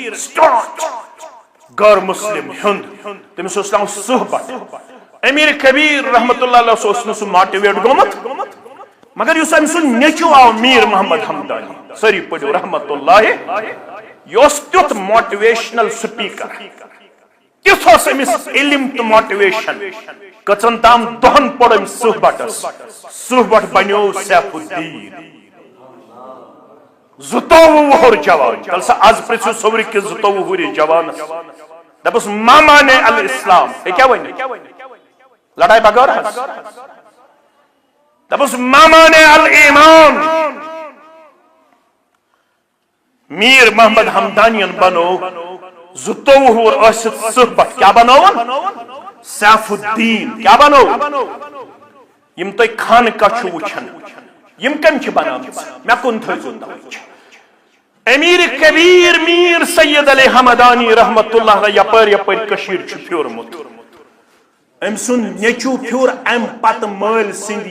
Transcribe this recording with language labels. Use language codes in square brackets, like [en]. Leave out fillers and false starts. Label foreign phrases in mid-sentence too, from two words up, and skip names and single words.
[ks] غٲر مسلم ہُنٛد تٔمِس اوس ناو صحبت امیر کبیر رحمت اللہ علیہ اوس نہٕ سُہ ماٹِویٹ گوٚمُت مگر یُس أمۍ سُنٛد نیٚچوٗ آو میر محمد حمدانی سٲری پٔرِو رحمت اللہ یہِ اوس تیُتھ [en] motivational speaker [ks] تیُتھ اوس أمِس علم تہٕ ماٹِویشن کٔژن تام دۄہن پوٚر أمۍ صحبتس صحبت بنیو سیف الدین 22 وُہُر جوان کل سا آز پرٛژھِو صبرِ کِس 22 وُہرِ جوانس دپُس [ar] ما مانے الاسلام [ks] ہے کیا ونہِ لڑائی بغٲر حظ دپُس [ar] ما مانے الایمان [ks] میر محمد حمدانین بنو 22 وُہُر ٲسِتھ صحبت کیٛاہ بنووُن سیف الدین کیٛاہ بنو یِم تُہۍ خانقاہ چھِو وٕچھان یِم کٔمۍ چھِ بنٲومٕژ مےٚ کُن تھٲیزیو توجہ امیر کبیر میر سید علی حمدانی رحمت اللہ علیہ یپٲرۍ یپٲرۍ کٔشیٖر چھُ پھیوٗرمُت أمۍ سُنٛد نیٚچوٗ پھیوٗر امہِ پتہٕ مٲلۍ سٕنٛدِ